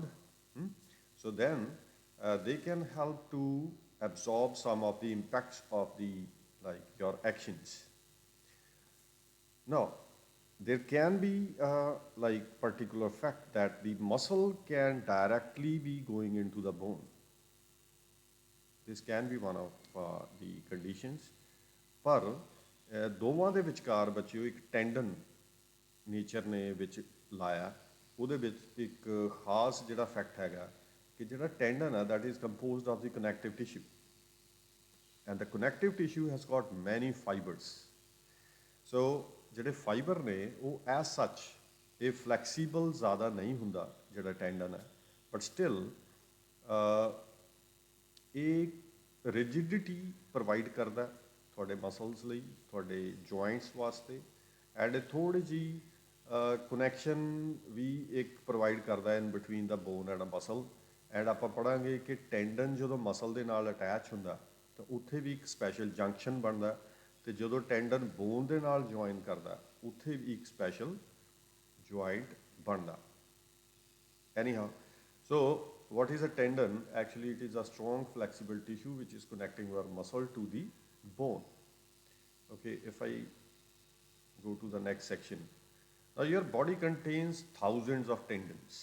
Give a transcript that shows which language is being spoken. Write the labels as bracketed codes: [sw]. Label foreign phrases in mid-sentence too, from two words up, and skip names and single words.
[en] So then they can help to absorb some of the impacts of the your actions. Now, there can be particular fact that the muscle can directly be going into the bone. This can be one of the conditions. [pa] ਪਰ ਦੋਵਾਂ ਦੇ ਵਿਚਕਾਰ ਬੱਚਿਓ ਇੱਕ ਟੈਂਡਨ ਨੇਚਰ ਨੇ ਵਿੱਚ ਲਾਇਆ। ਉਹਦੇ ਵਿੱਚ ਇੱਕ ਖਾਸ ਜਿਹੜਾ ਫੈਕਟ ਹੈਗਾ ਕਿ ਜਿਹੜਾ ਟੈਂਡਨ ਹੈ [en] that is composed of the connective tissue, and the connective tissue has got many fibers. [pa] So ਜਿਹੜੇ ਫਾਈਬਰ ਨੇ ਉਹ [en] as such [pa] ਇਹ ਫਲੈਕਸੀਬਲ ਜ਼ਿਆਦਾ ਨਹੀਂ ਹੁੰਦਾ ਜਿਹੜਾ ਟੈਂਡਨ ਹੈ, [en] but still [pa] ਇਹ [en] rigidity provide [pa] ਕਰਦਾ ਤੁਹਾਡੇ ਮਸਲਸ ਲਈ, ਤੁਹਾਡੇ ਜੁਆਇੰਟਸ ਵਾਸਤੇ, ਐਂਡ ਥੋੜ੍ਹੀ ਜਿਹੀ ਕਨੈਕਸ਼ਨ ਵੀ ਇੱਕ ਪ੍ਰੋਵਾਈਡ ਕਰਦਾ [en] in between the bone and muscle. [pa] ਐਂਡ ਆਪਾਂ ਪੜ੍ਹਾਂਗੇ ਕਿ ਟੈਂਡਨ ਜਦੋਂ ਮਸਲ ਦੇ ਨਾਲ ਅਟੈਚ ਹੁੰਦਾ ਤਾਂ ਉੱਥੇ ਵੀ ਇੱਕ [en] special junction [pa] ਬਣਦਾ, ਅਤੇ ਜਦੋਂ ਟੈਂਡਨ ਬੋਨ ਦੇ ਨਾਲ ਜੁਆਇਨ ਕਰਦਾ ਉੱਥੇ ਵੀ ਇੱਕ [en] special joint [pa] ਬਣਦਾ। [en] Anyhow, so what is a tendon? Actually, it is a strong flexible tissue which is connecting your muscle to the bone. Okay, if I go to the next section. Now your body contains thousands of tendons.